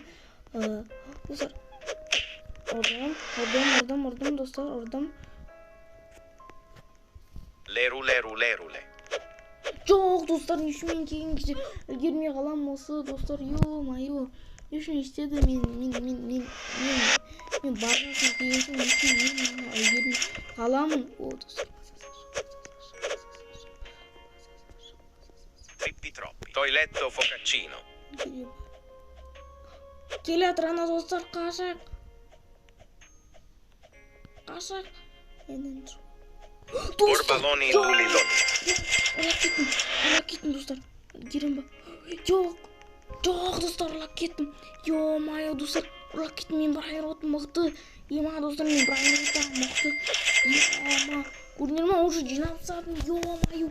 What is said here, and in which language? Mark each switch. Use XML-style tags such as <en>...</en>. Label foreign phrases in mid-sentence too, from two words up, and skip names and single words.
<kk>Достар, ұрдым, достар, ұрдым. Lerule. Жоқ, достар, нешемен келген кезде үлгермей қалам осы, достар, ё-моё. Нешен істеді мен барған соң келген соң нешен үлгермей қаламын. О, достар. Trippi troppi. Toiletto focaccino. Келе жатыр ана достар, қашақ. Borbaloni luliloni. Ұрлап кеттім, достар. Керем ба? Жоқ, достар, ұрлап кеттім. Ё-моё, достар, ұрлап кеттім. Мен Брайан Ротым мықты. Ема, достар, мен Брайан Ротым мықты. Ема, көрдіңдер ма? Уже жинап тастадым. Ё-моё.</kk>